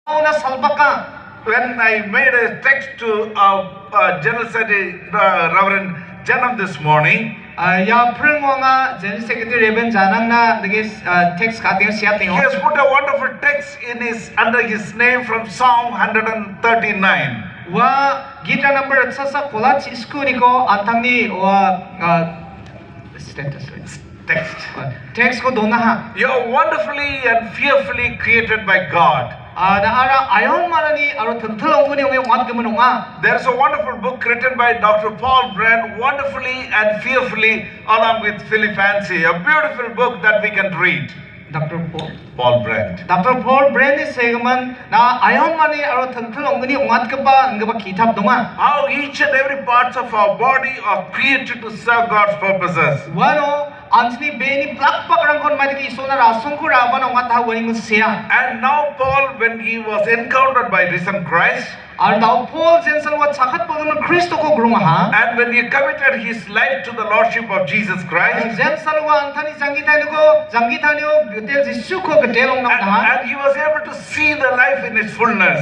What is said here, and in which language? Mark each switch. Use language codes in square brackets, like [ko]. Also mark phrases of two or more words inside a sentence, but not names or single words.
[en] When I made a text to General Secretary Reverend Janam this morning, [grt] Ya Pringwanga [en] General Secretary Reverend [grt] Janangna text kating siap [en] he has put a wonderful text under his name from Psalm 139. [grt] Wa gita number sasa kolat school ko antangni wa text ko dona ha. [en] You are wonderfully and fearfully created by God. There's a wonderful book written by Dr. Paul Brand, Wonderfully and Fearfully, along with Philip Fancy. A beautiful book that we can read. Dr. Paul Brand. Dr. Paul Brand is saying, [grt] na ayon mani aro thangthul ongni ongat ka ba ngaba kitab donga. [en] How each and every parts of our body are created to serve God's purposes. [grt] Wano ansni beni plak pakrang kon mari ki isona rasong ko raban ongat ha wani musya. [en] And now Paul, when he was encountered by risen Christ, and when he committed his life to the Lordship of Jesus Christ, and he was able to see the life in its fullness.